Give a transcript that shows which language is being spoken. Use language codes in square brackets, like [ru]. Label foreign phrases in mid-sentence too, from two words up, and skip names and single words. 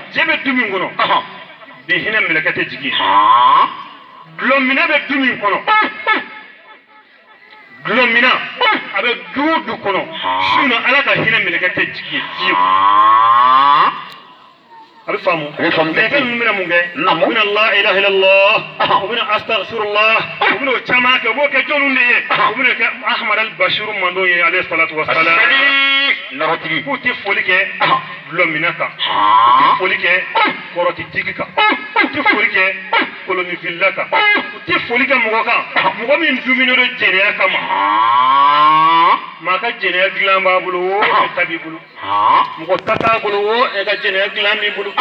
[bm] jɛ bɛ du min kɔnɔ bi hinɛ mɛlɛkɛ tɛ jigin dulɔminɛ bɛ du min kɔnɔ dulɔminɛ a bɛ du o du kɔnɔ su in na ala ka hinɛ mɛlɛkɛ tɛ jigin fiyewu a bɛ faamu A bɛ faamu. mɛlɛkɛ ninnu bɛna mun kɛ Naamu. u bɛna [ar] لا إله إلا الله [bm] u bɛna astaghfirullah u bɛna o caman kɛ u b'o kɛ jɔnniw de ye u bɛna kɛ ahmad al-bashiru mandon ye [ar] عليه الصلاة والسلام [bm] sali nɔrɔtigi k'u tɛ foli kɛ dulɔminɛ kan u tɛ foli kɛ kɔrɔtitigi kan u tɛ foli kɛ kolonifilila kan u tɛ foli kɛ mɔgɔ kan mɔgɔ min duminen don jɛnɛya kama maa ka jɛnɛya dilan b'a bolo o e ta b'i bolo mɔgɔ ta t'a bolo o e ka jɛnɛya dilan b'i bolo